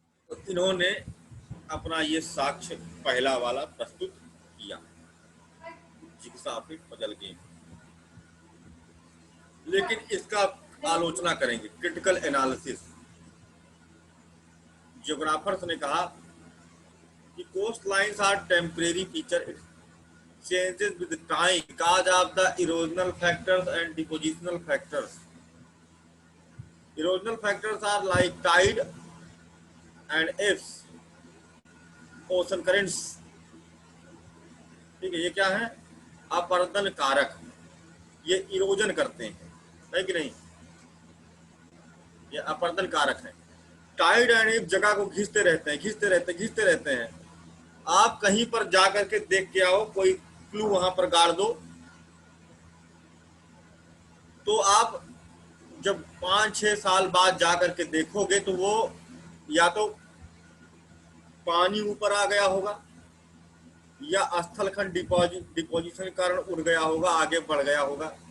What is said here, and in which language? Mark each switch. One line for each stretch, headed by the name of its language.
Hindi: तो इन्होंने अपना ये साक्ष्य पहला वाला प्रस्तुत किया, जिग्सा फिट पजल गेम। लेकिन इसका आलोचना करेंगे, क्रिटिकल एनालिसिस।
English: geographers
Hindi: ने कहा कि
English: Coast lines are temporary feature, it changes with time because of the erosional factors and depositional factors. Erosional factors are like tide and waves, ocean currents.
Hindi: ठीक है, ये क्या है, अपरदन कारक, ये इरोजन करते हैं, है कि नहीं, ये अपरदन कारक है। टाइड एंड वेव जगह को घिसते रहते हैं, घिसते रहते हैं। आप कहीं पर जा करके देख के आओ, कोई क्लू वहां पर गाड़ दो, तो आप जब 5-6 साल बाद जा करके देखोगे तो वो या तो पानी ऊपर आ गया होगा, या स्थलखंड डिपोजिशन के कारण उड़ गया होगा, आगे बढ़ गया होगा।